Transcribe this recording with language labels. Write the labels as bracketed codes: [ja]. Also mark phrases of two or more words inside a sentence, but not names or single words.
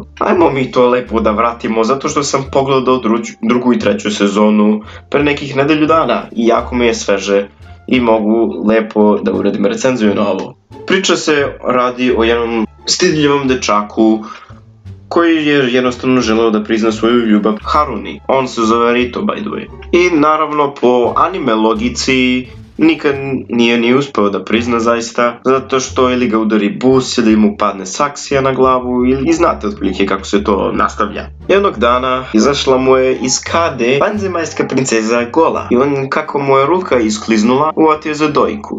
[sr] Ajmo mi to lepo da vratimo zato što sam pogledao drugu i treću sezonu pre nekih nedelju dana i jako mi je sveže i mogu lepo da uradim recenziju na ovo. Priča se radi o jednom stidljivom dečaku koji je jednostavno želeo da prizna svoju ljubav Haruni. On se zove Rito, [en] by the way. [sr] I naravno po anime logici nikad nije ni uspeo da prizna zaista, zato što ili ga udari bus ili mu padne saksija na glavu ili znate otprilike kako se to nastavlja. Jednog dana izašla mu je iz kade vanzemaljska princeza gola i on kako mu je ruka iskliznula uvatio za dojku.